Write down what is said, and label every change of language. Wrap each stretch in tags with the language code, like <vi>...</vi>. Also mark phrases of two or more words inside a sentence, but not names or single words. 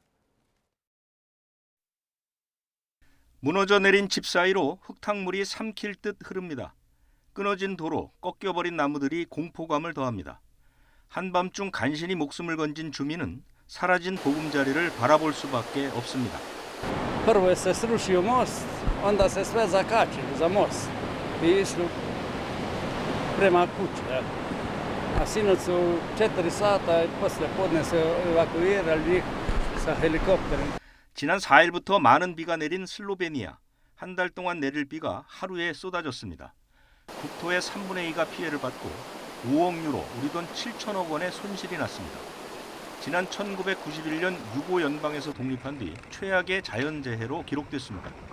<ko>무너져 내린 집 사이로 흙탕물이 삼킬 듯 흐릅니다. 끊어진 도로, 꺾여버린 나무들이 공포감을 더합니다. 한밤중 간신히 목숨을 건진 주민은 사라진 보금자리를 바라볼 수밖에 없습니다.</ko> <hr>Prvo se srušio most, onda se sve zakačilo za most i išli prema kući. A sinoć su 4 sata poslije podne se evakuirali njih sa helikopterom.</hr> <ko>지난 4일부터 많은 비가 내린 슬로베니아. 한 달 동안 내릴 비가 하루에 쏟아졌습니다. 국토의 3분의 2가 피해를 받고 5억 유로, 우리 돈 7천억 원의 손실이 났습니다. 지난 1991년 유고 연방에서 독립한 뒤 최악의 자연재해로 기록됐습니다.</ko>